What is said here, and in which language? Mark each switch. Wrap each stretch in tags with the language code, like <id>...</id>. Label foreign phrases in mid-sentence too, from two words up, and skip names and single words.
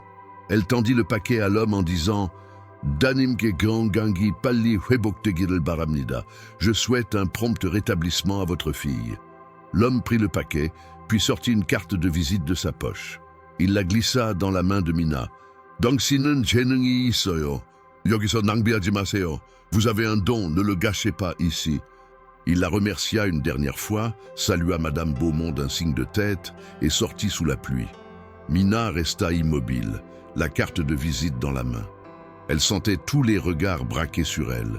<fr>Elle tendit le paquet à l'homme en disant «</fr> <ko>따님께 감기 빨리 회복되길 바랍니다.</ko> <fr>Je souhaite un prompt rétablissement à votre fille. » L'homme prit le paquet, puis sortit une carte de visite de sa poche. Il la glissa dans la main de Mina.</fr> <ko>« Dangsinen 재능이 있어요. 여기서 낭비하지 마세요.</ko> <fr>Vous avez un don, ne le gâchez pas ici. » Il la remercia une dernière fois, salua Madame Beaumont d'un signe de tête et sortit sous la pluie. Mina resta immobile, la carte de visite dans la main. Elle sentait tous les regards braqués sur elle.</fr>